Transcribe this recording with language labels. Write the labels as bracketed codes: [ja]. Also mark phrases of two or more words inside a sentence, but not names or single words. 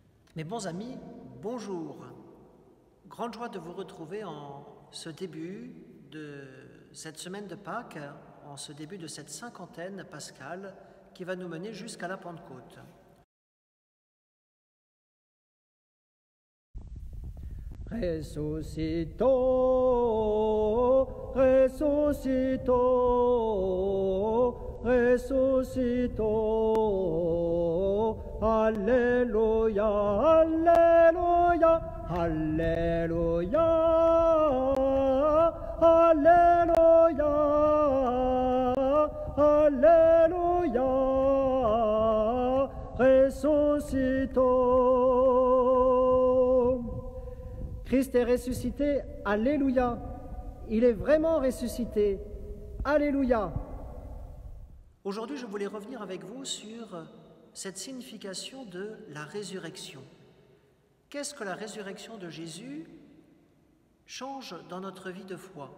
[fr] Mes bons amis, bonjour. Grande joie de vous retrouver en ce début de cette semaine de Pâques, en ce début de cette cinquantaine pascale qui va nous mener jusqu'à la Pentecôte. [it] Ressuscitò, ressuscitò, ressuscitò. Alleluia, alleluia, alleluia, alleluia, alleluia, ressuscitò. [fr] Christ est ressuscité, alléluia. Il est vraiment ressuscité, alléluia. Aujourd'hui, je voulais revenir avec vous sur cette signification de la résurrection. Qu'est-ce que la résurrection de Jésus change dans notre vie de foi?